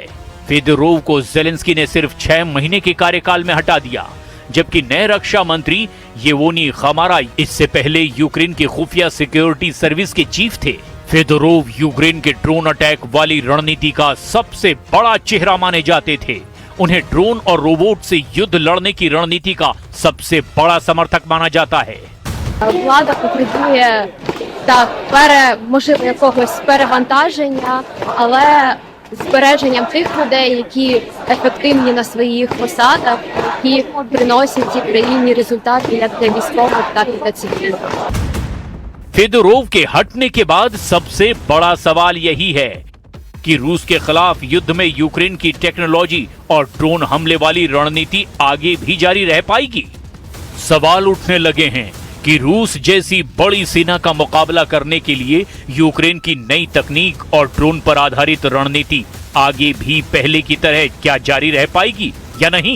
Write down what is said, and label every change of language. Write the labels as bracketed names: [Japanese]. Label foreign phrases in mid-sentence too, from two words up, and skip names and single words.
[Hindi] फेदोरोव को जेलेंस्की ने सिर्फ 6 महीने के कार्यकाल में हटा दिया, जबकि नए रक्षा मंत्री येवोनी खमारा इससे पहले यूक्रेन की खुफिया सिक्योरिटी सर्विस के चीफ थे। फेदोरोव यूक्रेन के ड्रोन अटैक वाली रणनीति का सबसे बड़ा चेहरा माने जाते थे। उन्हें ड्रोन और रोबोट से युद्ध लड़ने की रणनीति का सबसे बड़ा समर्थक माना जाता है। [Ukrainian] Влада потребує можливо якогось перевантаження, але збереженням тих людей, які ефективні на своїх посадах, які приносять цій країні результати як для військових, так і для цивільних. [Hindi] फेदोरोव के हटने के बाद सबसे बड़ा सवाल यही है कि रूस के खिलाफ युद्ध में यूक्रेन की टेक्नोलॉजी और ड्रोन हमले वाली रणनीति आगे भी जारी रह पाएगी। सवाल उठने लगे हैं कि रूस जैसी बड़ी सेना का मुकाबला करने के लिए यूक्रेन की नई तकनीक और ड्रोन पर आधारित रणनीति आगे भी पहले की तरह क्या जारी रह पाएगी या नहीं।